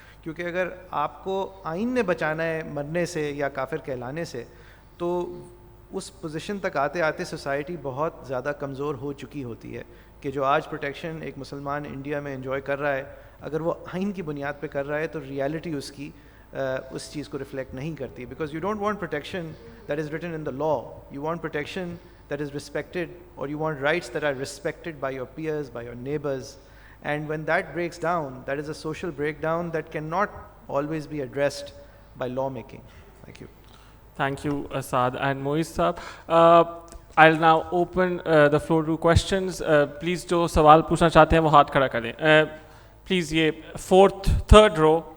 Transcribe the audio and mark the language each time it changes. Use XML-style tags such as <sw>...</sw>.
<ur>کیونکہ اگر آپ کو آئین نے بچانا ہے مرنے سے یا کافر کہلانے سے, تو اس پوزیشن تک آتے آتے سوسائٹی بہت زیادہ کمزور ہو چکی ہوتی ہے کہ جو آج پروٹیکشن ایک مسلمان انڈیا میں انجوائے کر رہا ہے, اگر وہ آئین کی بنیاد پہ کر رہا ہے تو ریالٹی اس کی اس چیز کو ریفلیکٹ نہیں کرتی.</ur> <en>Because you don't want protection that is written in the law, you want protection that is respected, or you want rights that are respected by your peers, by your neighbors. And when that breaks down, that is a social breakdown that cannot always be addressed by lawmaking. Thank you. Thank you, Asad and Moiz Saab. I'll now open the floor to questions.</en> <ur>Please جو سوال پوچھنا چاہتے ہیں وہ ہاتھ کھڑا کریں.</ur> <en>Please یہ third row.</en>